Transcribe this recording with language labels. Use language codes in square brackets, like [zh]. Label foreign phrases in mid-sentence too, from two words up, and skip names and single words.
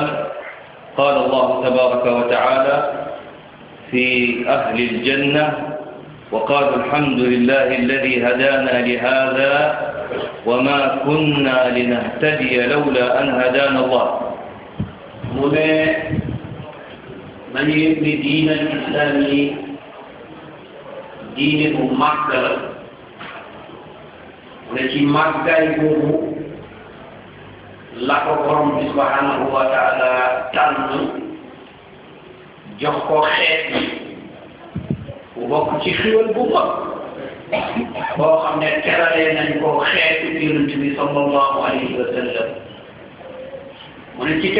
[ar] قال الله تبارك وتعالى في أهل الجنة وقالوا الحمد لله الذي هدانا لهذا وما كنا لنهتدي لولا أن هدانا الله. من يبني دين الإسلام دين مكة [wo] ci màggaay boobu la ko borom bi [ar] سبحانه وتعالى [wo] tànn jox ko xeet bu bokk ci xéwal bu mag boo xam ne teralee nañ ko xeetu yonent bi [ar] صلى الله عليه وسلم [wo] mu ne ci